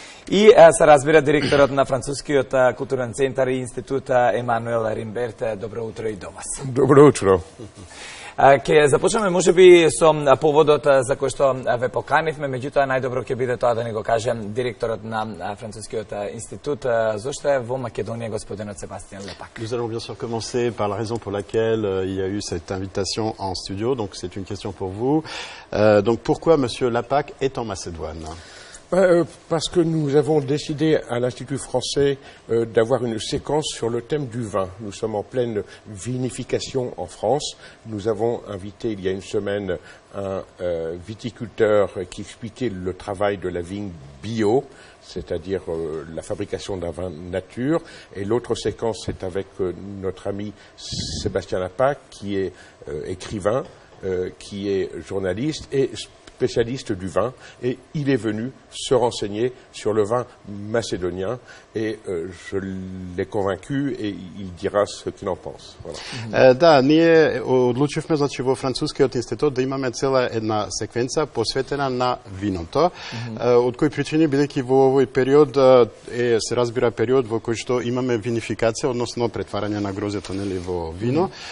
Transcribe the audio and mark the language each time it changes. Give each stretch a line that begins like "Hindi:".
Macedonian: И се разбира директорот на Францускиот културен центар и институт Емануел Римберт. Добро утро и до вас. Добро утро. Ке започнеме можеби со поводот за кој што ве поканивме, меѓутоа најдобро ќе биде тоа да ни го каже директорот на Францускиот институт. Зошто е во Македонија господинот Себастиен Лепак?
French: Nous allons bien sûr commencer par la raison pour laquelle il y a eu cette invitation en studio, donc c'est une question pour vous. Donc pourquoi monsieur Lapac est en Macédoine? Parce que nous avons décidé à l'Institut français d'avoir une séquence sur le thème du vin. Nous sommes en pleine vinification en France. Nous avons invité il y a une semaine un viticulteur qui expliquait le travail de la vigne bio, c'est-à-dire la fabrication d'un vin nature. Et l'autre séquence, c'est avec notre ami Sébastien Lapac, qui est écrivain, qui est journaliste et spécialiste du vin, et il est venu se renseigner sur le vin macédonien, et je l'ai convaincu et il dira ce qu'il en pense. Voilà.
Macedonian: Да, ние одлучивме значи во Францускиот институт да имаме цела една секвенца посветена на виното, од кои причини бидејќи во овој период се разбира период во кој што имаме винификација, односно претварање на грозето нели во вино.